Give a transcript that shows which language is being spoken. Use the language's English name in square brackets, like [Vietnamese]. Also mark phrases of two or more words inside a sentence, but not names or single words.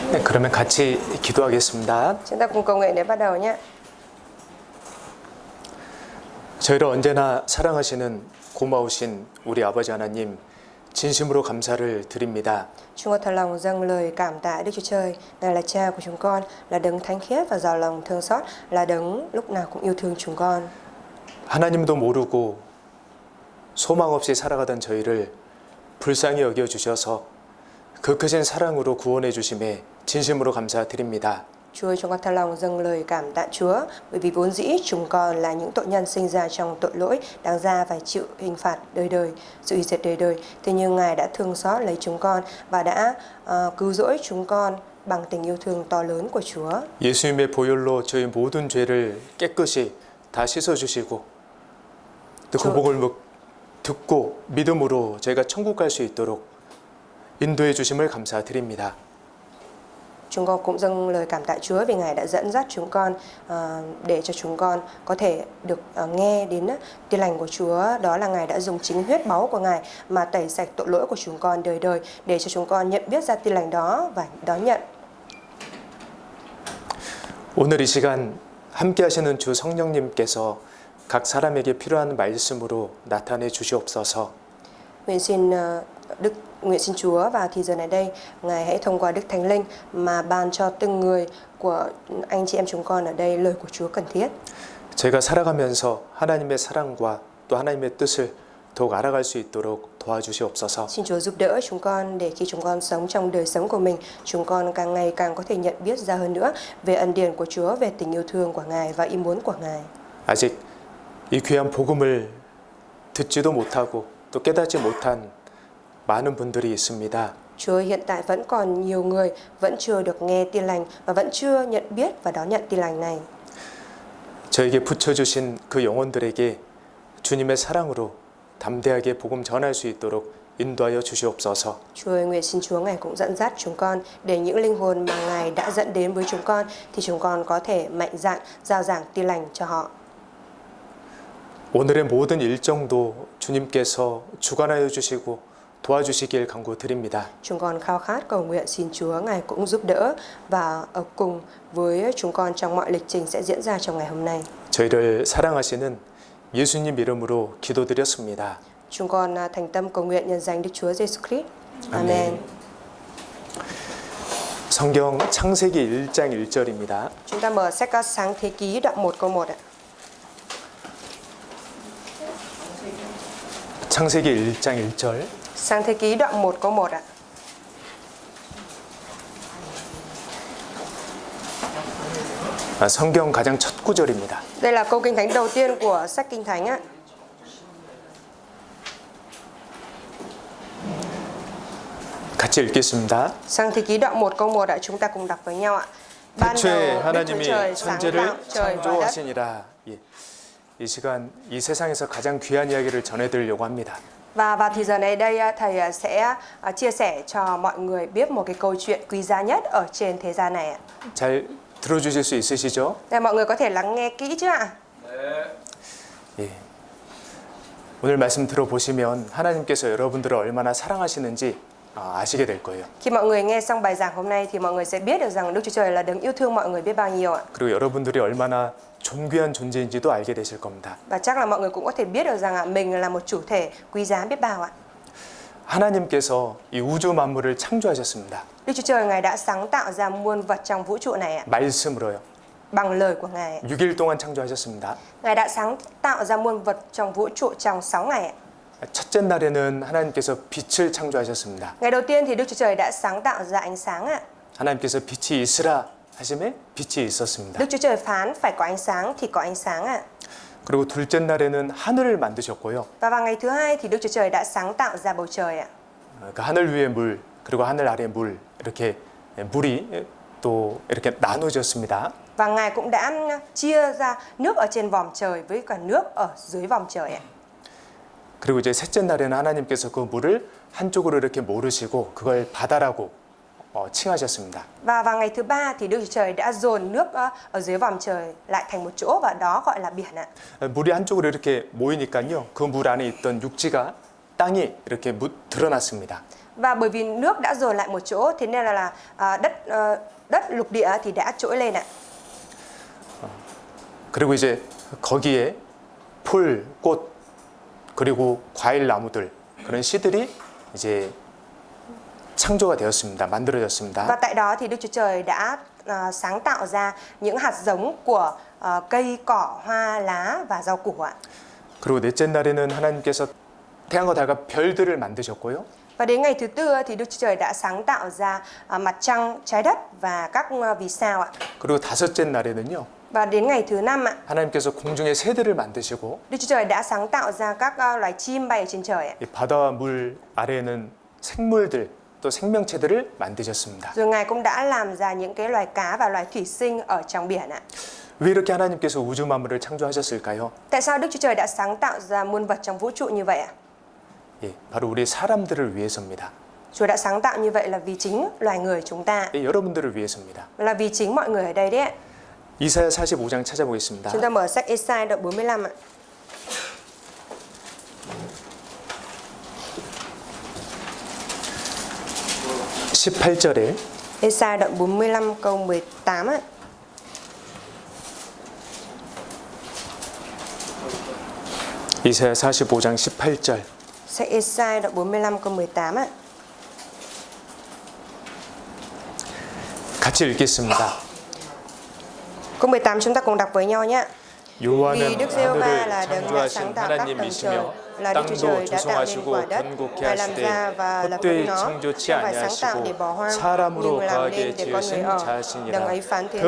[Korean] 네, 그러면 같이 기도하겠습니다. [Vietnamese] Chúng ta cùng cầu nguyện để bắt đầu nhé. [Korean] 저희를 언제나 사랑하시는 고마우신 우리 아버지 하나님, 진심으로 감사를 드립니다. [Vietnamese] Chúng con thật lòng dâng lời cảm tạ Đức Chúa Trời, Ngài là Cha của chúng con, là đấng thánh khiết và giàu lòng thương xót, là đấng lúc nào cũng yêu thương chúng con. [Korean] 하나님도 모르고 소망 없이 살아가던 저희를 불쌍히 여겨주셔서 그 크신 사랑으로 구원해 주심에 진심으로 감사드립니다. [Vietnamese] Chúa ơi, chúng con thật lòng dâng lời cảm tạ Chúa, bởi vì vốn dĩ chúng con là những tội nhân sinh ra trong tội lỗi, đáng ra phải chịu hình phạt đời đời, sự hủy diệt đời đời. Thế nhưng Ngài đã thương xót lấy chúng con và đã cứu rỗi chúng con bằng tình yêu thương to lớn của Chúa. [Korean] 예수님의 보혈로 저희 모든 죄를 깨끗이 다 씻어주시고 또 그 복을 듣고 믿음으로 저희가 천국 갈 수 있도록 인도해 주심을 감사드립니다. [Vietnamese] Chúng con cũng dâng lời cảm tạ Chúa vì Ngài đã dẫn dắt chúng con để cho chúng con có thể được nghe đến tin lành của Chúa. Đó là Ngài đã dùng chính huyết báu của Ngài mà tẩy sạch tội lỗi của chúng con đời đời để cho chúng con nhận biết ra tin lành đó và đón nhận. [Korean] 오늘 이 시간 함께 하시는 주 성령님께서 각 사람에게 필요한 말씀으로 나타내 주시옵소서. [Vietnamese] Nguyện xin Chúa vào thì giờ này đây, Ngài hãy thông qua Đức Thánh Linh mà ban cho từng người của anh chị em chúng con ở đây lời của Chúa cần thiết. [Korean] 제가 살아가면서 하나님의 사랑과 또 하나님의 뜻을 더욱 알아갈 수 있도록 도와주시옵소서. [Vietnamese] Xin Chúa giúp đỡ chúng con để khi chúng con sống trong đời sống của mình, chúng con càng ngày càng có thể nhận biết ra hơn nữa về ân điển của Chúa, về tình yêu thương của Ngài và ý muốn của Ngài. [Korean] 아직 이 귀한 복음을 듣지도 못하고 또 깨닫지 못한 많은 분들이 있습니다. [Vietnamese] Chúa, hiện tại vẫn còn nhiều người vẫn chưa được nghe tin lành và vẫn chưa nhận biết và đón nhận tin lành này. [Korean] 저에게 붙여주신 그 영혼들에게 주님의 사랑으로 담대하게 복음 전할 수 있도록 인도하여 주시옵소서. [Vietnamese] Chúa ơi, nguyện xin Chúa Ngài cũng dẫn dắt chúng con để những linh hồn mà Ngài đã dẫn đến với chúng con thì chúng con có thể mạnh dạn rao giảng tin lành cho họ. [Korean] 오늘의 모든 일정도 주님께서 주관하여 주시고 도와주시길 간구드립니다. [Vietnamese] Chúng con khao khát cầu nguyện xin Chúa Ngài cũng giúp đỡ và ở cùng với chúng con trong mọi lịch trình sẽ diễn ra trong ngày hôm nay. [Korean] 저희를 사랑하시는 예수님 이름으로 기도드렸습니다. [Vietnamese] Chúng con thành tâm cầu nguyện nhân danh Đức Chúa Giêsu Christ. Amen. [Korean] 성경 창세기 1장 1절입니다. [Vietnamese] Chúng ta mở sách Sáng Thế Ký đoạn 1 câu 1 ạ. [Korean] 창세기 1장 1절. [Vietnamese] Sáng Thế Ký đoạn 1 câu 1 ạ. [Korean] 성경 가장 첫 구절입니다. [Vietnamese] Đây là câu kinh thánh đầu tiên của sách Kinh Thánh ạ. [Korean] 같이 읽겠습니다. [Vietnamese] Sáng Thế Ký đoạn 1 câu 1 ạ, chúng ta cùng đọc với nhau ạ. Ban đầu [Korean] 태초에 [Vietnamese] Đức Chúa [Korean] 하나님이 [Vietnamese] Trời sáng tạo [Korean] 천지를 [Vietnamese] trời và đất. [Korean] 창조하시니라. 이 시간 이 세상에서 가장 귀한 이야기를 전해드리려고 합니다. [Vietnamese] Và vào thì giờ này đây thầy sẽ chia sẻ cho mọi người biết một cái câu chuyện quý giá nhất ở trên thế gian này ạ. [Korean] 잘 들어주실 수 있으시죠? [Vietnamese] Để mọi người có thể lắng nghe kỹ chứ ạ? [Korean] 예. 오늘 말씀 들어보시면 하나님께서 여러분들을 얼마나 사랑하시는지 아시게 될 거예요. [Vietnamese] Khi mọi người nghe xong bài giảng hôm nay thì mọi người sẽ biết được rằng Đức Chúa Trời là đấng yêu thương mọi người biết bao nhiêu ạ. [Korean] 그리고 여러분들이 얼마나 존귀한 존재인지도 알게 되실 겁니다. [Vietnamese] Và chắc là mọi người cũng có thể biết được rằng mình là một chủ thể quý giá biết bao ạ. [Korean] 하나님께서 이 우주 만물을 창조하셨습니다. [Vietnamese] Đức Chúa Trời Ngài đã sáng tạo ra muôn vật trong vũ trụ này ạ. [Korean] 말씀으로요. [Vietnamese] Bằng lời của Ngài. [Korean] 6일 동안 창조하셨습니다. [Vietnamese] Ngài đã sáng tạo ra muôn vật trong vũ trụ trong 6 ngày ạ. [Korean] 첫째 날에는 하나님께서 빛을 창조하셨습니다. [Vietnamese] Ngày đầu tiên thì Đức Chúa Trời đã sáng tạo ra ánh sáng ạ. [Korean] 하나님께서 빛이 있으라 하심에 빛이 있었습니다. [Vietnamese] Đức Chúa Trời phán phải có ánh sáng thì có ánh sáng ạ. [Korean] 그리고 둘째 날에는 하늘을 만드셨고요. [Vietnamese] Và vào ngày thứ hai thì Đức Chúa Trời đã sáng tạo ra bầu trời ạ. [Korean] 그 하늘 위에 물 그리고 하늘 아래 물 이렇게 물이 또 이렇게 나눠졌습니다. [Vietnamese] Và Ngài cũng đã chia ra nước ở trên vòm trời với cả nước ở dưới vòm trời ạ. [Korean] 그리고 이제 셋째 날에는 하나님께서 그 물을 한쪽으로 이렇게 모르시고 그걸 바다라고 칭하셨습니다. [Vietnamese] Và vào ngày thứ ba thì Đức Chúa Trời đã dồn nước ở dưới vòm trời lại thành một chỗ và đó gọi là biển ạ. [Korean] 물이 한쪽으로 이렇게 모이니까요. 그 물 안에 있던 육지가 땅이 이렇게 드러났습니다. [Vietnamese] Và bởi vì nước đã dồn lại một chỗ, thế nên là đất lục địa thì đã trỗi lên ạ. [Korean] 그리고 이제 거기에 풀, 꽃, 그리고 과일 나무들 그런 씨들이 이제 창조가 되었습니다. 만들어졌습니다. [Vietnamese] Và tại đó thì Đức Chúa Trời đã sáng tạo ra những hạt giống của cây cỏ, hoa, lá và rau củ ạ. [Korean] 그리고 넷째 날에는 하나님께서 태양과 달과 별들을 만드셨고요. [Vietnamese] Và đến ngày thứ tư thì Đức Chúa Trời đã sáng tạo ra mặt trăng, trái đất và các vì sao ạ. [Korean] 그리고 다섯째 날에는요. [Vietnamese] Và đến ngày thứ năm ạ, [Korean] 하나님께서 공중의 새들을 만드시고 [Vietnamese] Đức Chúa Trời đã sáng tạo ra các loài chim bay ở trên trời ạ. [Korean] 이 바다와 물 아래에는 생물들 또 생명체들을 만드셨습니다. [Vietnamese] Rồi Ngài cũng đã làm ra những cái loài cá và loài thủy sinh ở trong biển ạ. [Korean] 왜 이렇게 하나님께서 우주 만물을 창조하셨을까요? [Vietnamese] Tại sao Đức Chúa Trời đã sáng tạo ra muôn vật trong vũ trụ như vậy ạ? [Korean] 예, 바로 우리 사람들을 위해서입니다. [Vietnamese] Chúa đã sáng tạo như vậy là vì chính loài người chúng ta, [Korean] 예, 여러분들을 위해서입니다. [Vietnamese] là vì chính mọi người ở đây đấy ạ. [Korean] 이사야 45장 찾아보겠습니다. [Vietnamese] Chúng ta mở sách Ê-sai đoạn 45 ạ. [Korean] (18절에) [Vietnamese] Ê-sai đoạn 45 câu 18 ạ. [Korean] 이사야 45장 18절. [Vietnamese] Sách Ê-sai đoạn 45 câu 18 ạ. [Korean] 같이 읽겠습니다. [Vietnamese] Câu 18 chúng ta cùng đọc với nhau nhé. Vì [Korean] 여호와는 [Vietnamese] Đức Giê-hô-va [Korean] 하늘을 [Vietnamese] là đấng đã sáng [Korean] 창조하신 [Vietnamese] tạo các tầng trời, [Korean] 하나님이시며 [Vietnamese] là Đức Chúa [Korean] 땅도 [Vietnamese] Trời đã tạo nên [Korean] 조성하시고 [Vietnamese] quả đất. [Korean] 번곡케 [Vietnamese] Ngài làm ra [Korean] 하시되 [Vietnamese] và lập [Korean] 헛되이 [Vietnamese] nó, [Korean] 창조치 [Vietnamese] không phải sáng tạo để bỏ [Korean] 아니하시고 [Vietnamese] hoang, [Korean] 사람으로 [Vietnamese] nhưng làm [Korean] 거하게 [Vietnamese] nên để con người [Korean] 지으신 [Vietnamese] ở. [Korean] 자시니라. [Vietnamese] Đấng ấy phán thế